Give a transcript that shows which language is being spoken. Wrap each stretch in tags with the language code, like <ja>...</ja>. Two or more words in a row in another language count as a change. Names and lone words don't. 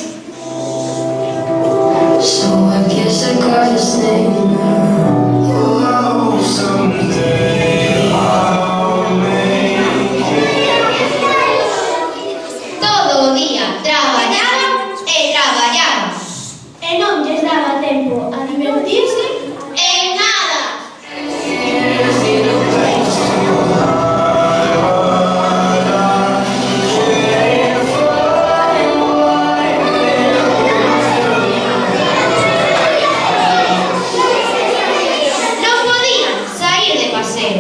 <en>So I guess I gotta stay now. Oh, someday I'll make it.</en> <gl>Todo o día traballaban e traballaban. E non lles daba tempo a divertirse en nada. Non podían sair de paseo.</gl>